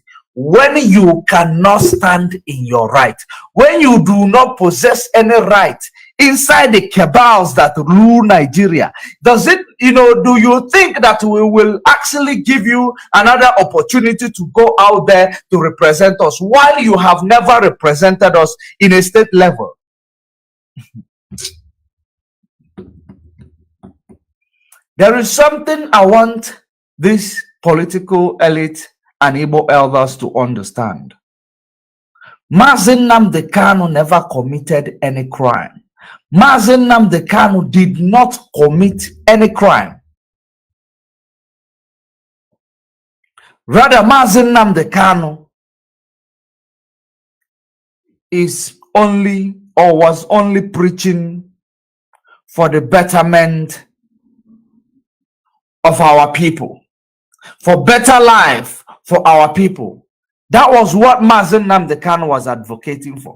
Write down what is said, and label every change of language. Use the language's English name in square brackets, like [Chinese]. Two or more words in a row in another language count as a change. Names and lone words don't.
[English] When you cannot stand in your right, when you do not possess any right inside the cabals that rule Nigeria, does it, do you think that we will actually give you another opportunity to go out there to represent us while you have never represented us in a state level? There is something I want this political elite and Igbo elders to understand. Mazi Nnamdi Kanu never committed any crime. Mazi Nnamdi Kanu did not commit any crime. Rather, Mazi Nnamdi Kanu is only or was only preaching for the betterment of our people, for better life for our people. That was what Mazi Nnamdi Kanu was advocating for.